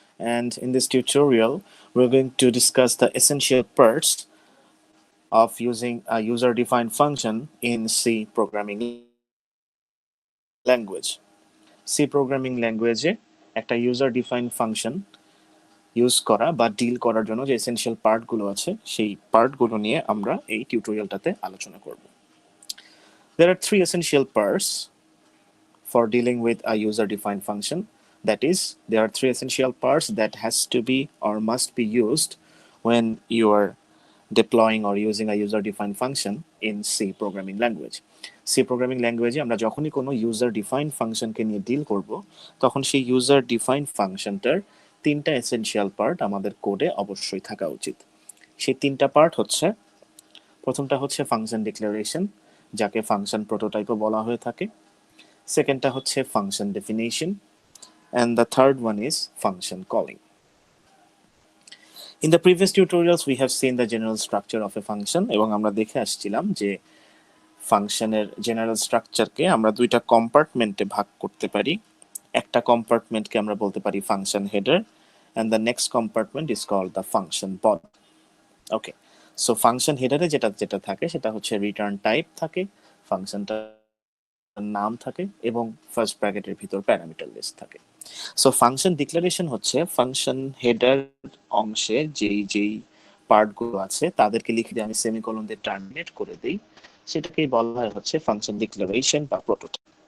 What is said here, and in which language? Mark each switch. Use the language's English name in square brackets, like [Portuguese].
[English] And in this tutorial, we're going to discuss the essential parts of using a user-defined function in C programming language. [Bangla] C programming language একটা user-defined function use করা বা deal করার জন্য যে essential পার্টগুলো আছে সেই পার্টগুলো নিয়ে আমরা এই টিউটোরিয়ালটাতে আলোচনা করব। [English] There are three essential parts for dealing with a user-defined function. That is, there are three essential parts that has to be or must be used when you are deploying or using a user-defined function in C programming language. [Bangla] C programming language আমরা যখনই কোনো user-defined ফাংশনকে নিয়ে deal করব তখন সেই user-defined ফাংশনটার তিনটা essential part আমাদের কোডে অবশ্যই থাকা উচিত। সেই তিনটা পার্ট হচ্ছে, প্রথমটা হচ্ছে ফাংশন ডিক্লারেশন, যাকে ফাংশন প্রোটোটাইপও বলা হয়ে থাকে। সেকেন্ডটা হচ্ছে function definition, [English] and the third one is function calling. In the previous tutorials we have seen the general structure of a function [Bangla] এবং আমরা দেখে আসছিলাম যে ফাংশনের জেনারেল স্ট্রাকচারকে আমরা দুইটা কম্পার্টমেন্টে ভাগ করতে পারি। একটা কম্পার্টমেন্টকে আমরা বলতে পারি function header [English] and the next compartment is called the function body. [Bangla] Okay, so function হেডারে যেটা যেটা থাকে সেটা হচ্ছে রিটার্ন টাইপ থাকে, ফাংশনটা নাম থাকে এবং ফার্স্ট ব্র্যাকেটের ভিতর প্যারামিটার লিস্ট থাকে। সো ফাংশন ডিক্লারেশন হচ্ছে ফাংশন হেডার অংশে যেই যেই পার্টগুলো আছে তাদেরকে লিখে দিয়ে আমি সেমিকোলন দিয়ে টার্মিনেট করে দিই, সেটাকেই বলা হয় হচ্ছে ফাংশন ডিক্লারেশন বা প্রোটোটাইপ।